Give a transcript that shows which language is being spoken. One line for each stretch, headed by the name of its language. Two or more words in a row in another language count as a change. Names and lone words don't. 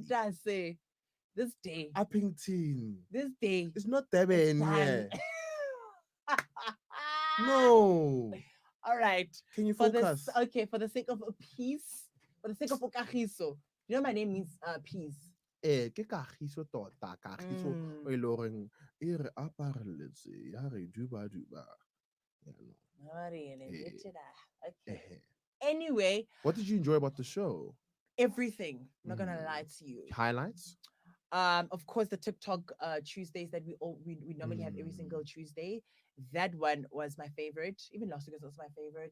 English: Ndase. This day. Uppington. This day. It's not Durban. Done. Yeah. No. All right. Can you For focus? this, okay, for the sake of peace, for the sake of okagiso. You know my name means peace.
Tswana: Ke kagiso tota, kagiso Mm. o e le goreng e re apareletse, ya re duba.
English: Yeah, no. Not really. Eh. Okay. Anyway, What did you enjoy about the show? everything. I'm not gonna lie to you. Highlights? Of course, the TikTok Tuesdays that we normally have every single Tuesday. That one was my favorite. Even last week was also my favorite.